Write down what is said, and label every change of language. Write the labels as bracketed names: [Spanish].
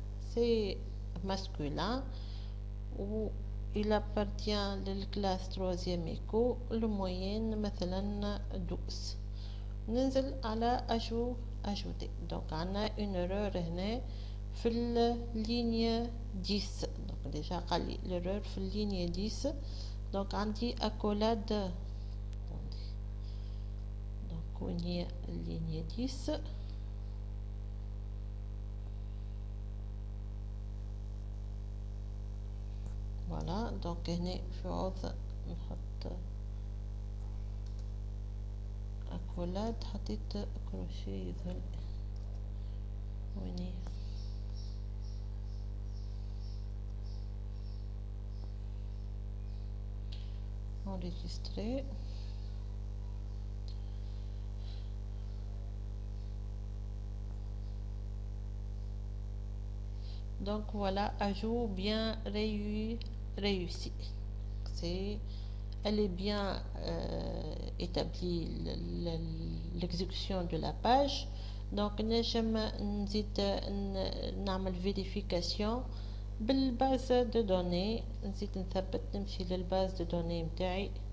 [French] c'est masculin ou il appartient للكلاس 3e éco. le moyenne مثلا 12. [Arabic] ننزل على ajouter. donc عنا [French] une erreur [Arabic] هنا في اللينية 10. donc déjà قال لي l'erreur في اللينية 10. [French] donc عندي accolade. [Arabic] donc وين هي اللينية 10. فوالا. دونك هنا في عوض نحط accolade. حطيت كروشيه يظهر وين هي. [French] enregistrer. donc voilà ajout bien réussi. elle est bien établie l'exécution de la page. [Arabic] donc نجم نزيد نعمل vérification بالباز دو دوني. نزيد نثبت نمشي للباز دو دوني متاعي.